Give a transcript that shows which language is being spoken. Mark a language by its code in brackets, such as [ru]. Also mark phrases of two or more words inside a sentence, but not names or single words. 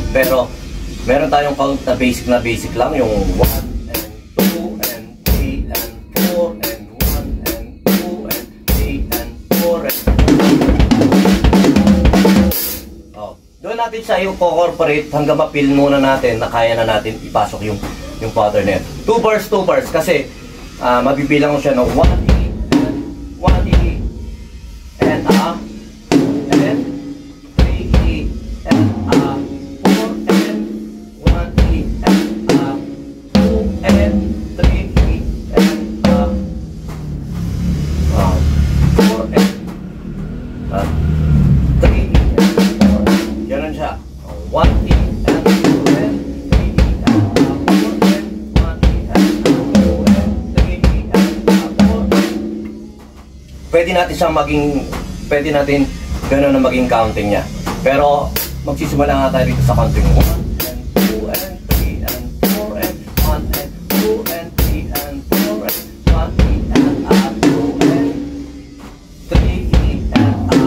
[tl] Pero meron tayong count na basic lang, yung [en] 1 and 2 and 3 and 4 and 1 and 2 and 3 and 4 and [tl] doon natin siya i-corporate hanggang mapil muna natin na kaya na natin ipasok yung pattern na yun. [en] 2 bars [tl] kasi mabibilang ko siya ng [en] 1 E and A and 3 E and A 4 and 1 E and A 2 and 3 E and A 4 and 3 E and 4. [tl] Ganun siya. [en] 1 E and 2 and 3 E and A 4 and 1 E and A 2 and 3 E and A 4. [tl] Pwede natin gano'n na maging counting niya. Pero magsisimula nga tayo dito sa [en] counting 1 and 2 and 3 and 4 and 1 and 2 and 3 and 4 and 1 E and A 2 and 3 E and